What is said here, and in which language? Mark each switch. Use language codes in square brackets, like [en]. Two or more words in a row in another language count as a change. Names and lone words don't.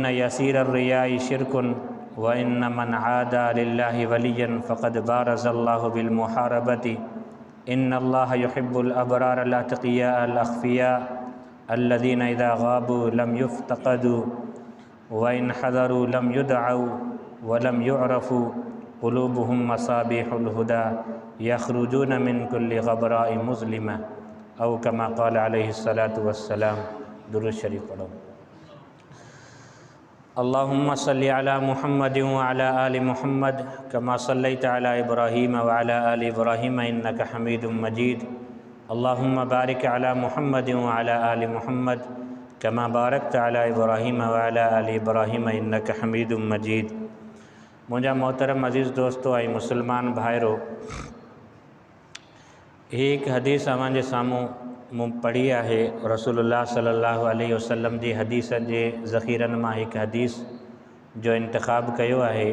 [ar] يسير الرياء شرك وإن من عادى لله وليا فقد بارز الله بالمحاربة إن الله يحب الأبرار الأتقياء الأخفياء الذين إذا غابوا لم يفتقدوا وإن حضروا لم يدعوا ولم يعرفوا قلوبهم مصابيح الهدى يخرجون من كل غبراء مظلمة أو كما قال عليه الصلاة والسلام. [sd] दुरूद शरीफ पढ़ो। [ar] اللهم صل على محمد وعلى آل محمد كما صليت على إبراهيم وعلى آل إبراهيم إنك حميد مجيد. اللهم بارك على محمد وعلى آل محمد كما باركت على إبراهيم وعلى آل إبراهيم إنك حميد مجيد. [sd] मुंहिंजा मोहतरम अज़ीज़ दोस्तो ऐं मुसलमान भाइरो, एक हदीस अव्हांजे साम्हूं मूं पढ़ी आहे। रसूलुल्लाह [ar] صلى الله عليه وسلم [sd] जी हदीस जे ज़ख़ीरनि मां हिकु हदीस जो इंतिख़ाब कयो आहे।